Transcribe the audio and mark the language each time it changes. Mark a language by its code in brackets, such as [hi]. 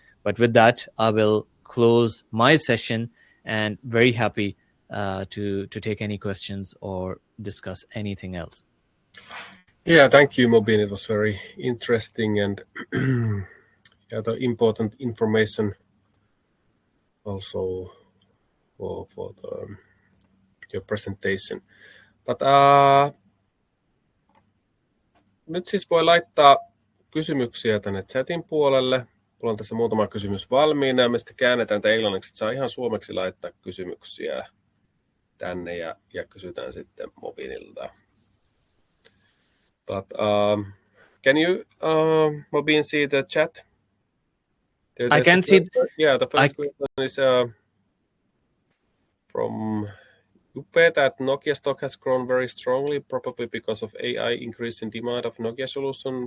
[en] But with that, I will close my session, and very happy to take any questions or discuss anything else. Yeah, thank you, Mobeen. It was very interesting, and the important information also for your presentation. [fi] But nyt siis voi laittaa kysymyksiä tänne chatin puolelle. Mulla on tässä muutama kysymys valmiina, ja me sitten käännetään tämä englanniksi, että saa ihan suomeksi laittaa kysymyksiä tänne, ja kysytään sitten Mobeenilta. [en] But can you, Mobeen, see the chat? I can see. Yeah, the first question is, from Upe that Nokia stock has grown very strongly, probably because of AI increasing demand of Nokia solution.